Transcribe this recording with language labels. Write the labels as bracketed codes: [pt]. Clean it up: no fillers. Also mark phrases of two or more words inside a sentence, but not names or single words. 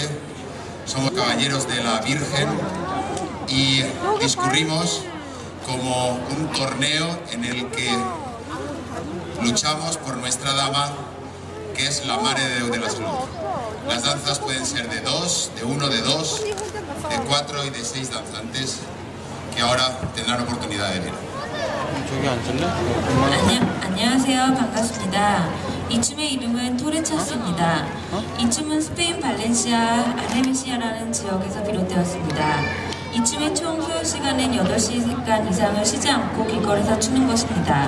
[es] Somos caballeros de la Virgen y discurrimos como un torneo en el que luchamos por nuestra dama, que es la Mare de Déu de la Salud. Las danzas pueden ser de 2, de 1, de 2, de 4 y de 6 danzantes que ahora tendrán oportunidad de ver. [ko] 안녕하세요. 반갑습니다. 이 춤의 이름은 토레차스입니다. 이 춤은 스페인 발렌시아 알헤메시아라는 지역에서 비롯되었습니다. 이 춤의 총 소요 시간은 8시간 이상을 쉬지 않고 길거리에서 추는 것입니다.